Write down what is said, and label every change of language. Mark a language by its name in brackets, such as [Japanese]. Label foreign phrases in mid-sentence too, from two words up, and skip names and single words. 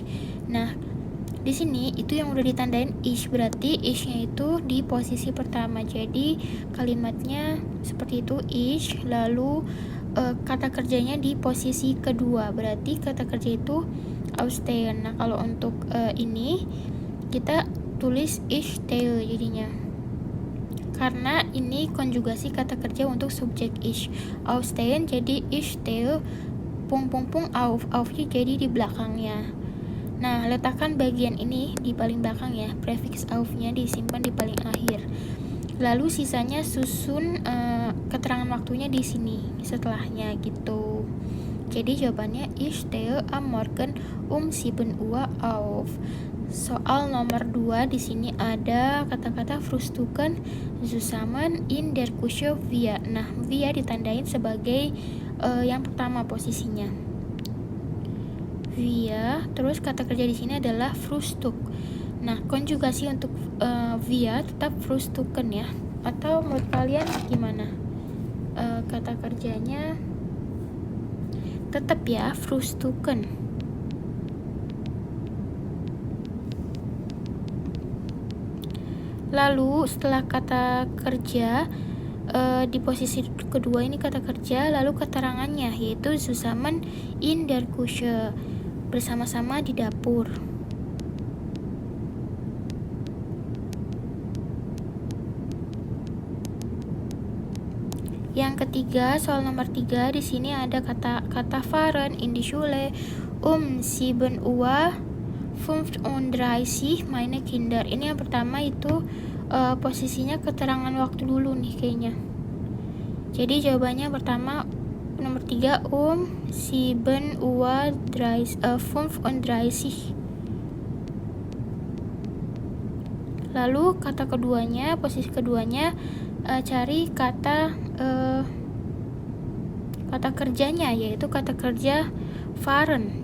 [Indonesian] Nah, di sini itu yang udah ditandain ich, berarti ich-nya itu di posisi pertama. Jadi kalimatnya seperti itu ich, lalu kata kerjanya di posisi kedua, berarti kata kerja itu Aufstehen. Nah, kalau untuk ini kita tulis [German] ich stehe [Indonesian] jadinya, karena ini konjugasi kata kerja untuk subjek ich. Aufstehen jadi [German] ich stehe [Indonesian] auf-nya jadi di belakangnya. Nah, letakkan bagian ini di paling belakang ya, prefix auf-nya disimpan di paling akhir. Lalu sisanya susun keterangan waktunya di sini setelahnya gitu. Jadi jawabannya [German] ich stehe am Morgen 7 Uhr auf. [Indonesian] Soal nomor 2 di sini ada kata-kata [German] frühstücken zusammen in der Küche wir. [Indonesian] Nah, wir ditandain sebagai yang pertama posisinya. Wir, terus kata kerja di sini adalah frühstück. Nah, konjugasi untuk wir tetap frühstücken ya. Atau menurut kalian gimana? Kata kerjanya tetap ya frühstücken. Lalu setelah kata kerja di posisi kedua ini kata kerja, lalu keterangannya yaitu [German] zusammen in der Küche, [Indonesian] bersama-sama di dapur. Yang ketiga, soal nomor 3 di sini ada kata [German] fahren in die Schule 7 Uhr 35 meine Kinder. [Indonesian] Ini yang pertama itu posisinya keterangan waktu dulu nih kayaknya. Jadi jawabannya pertama nomor 3 7 Uhr 35. Lalu kata keduanya, posisi keduanya cari kata kerjanya yaitu kata kerja fahren.